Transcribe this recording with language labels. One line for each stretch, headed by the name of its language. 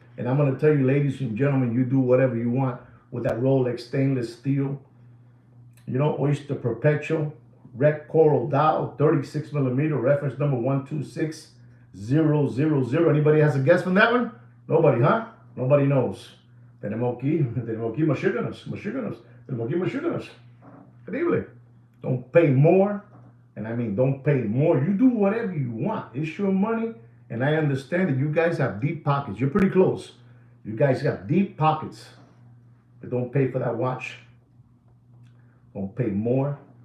English: And I'm going to tell you, ladies and gentlemen, you do whatever you want with that Rolex stainless steel. Oyster Perpetual, Red Coral Dial, 36 millimeter, reference number 126000. Anybody has a guess from that one? Nobody, huh? Nobody knows.
Spanish: Tenemos aquí machíganos. Tenemos aquí machíganos. Increíble.
English: Don't pay more. And I mean, don't pay more. You do whatever you want. It's your money. And I understand that you guys have deep pockets. You're pretty close. You guys have deep pockets. But don't pay for that watch. Don't pay more.